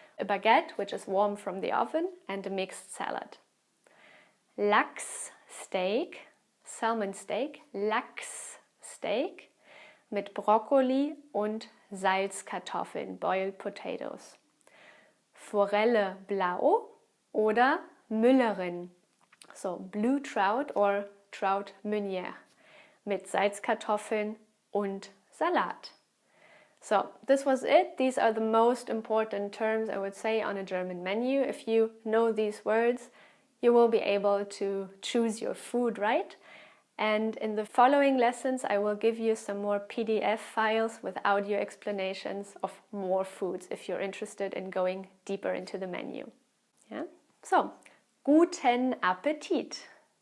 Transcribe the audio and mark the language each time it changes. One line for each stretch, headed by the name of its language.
English: A baguette which is warm from the oven and a mixed salad.
German: Lachssteak, Salmon Steak, Lachssteak mit Brokkoli und Salzkartoffeln,
English: boiled potatoes.
German: Forelle blau oder Müllerin,
English: so blue trout or trout meunière,
German: mit Salzkartoffeln und Salat.
English: So this was it. These are the most important terms I would say on a German menu. If you know these words, you will be able to choose your food right. And in the following lessons, I will give you some more PDF files with audio explanations of more foods if you're interested in going deeper into the menu. Yeah? So, guten Appetit!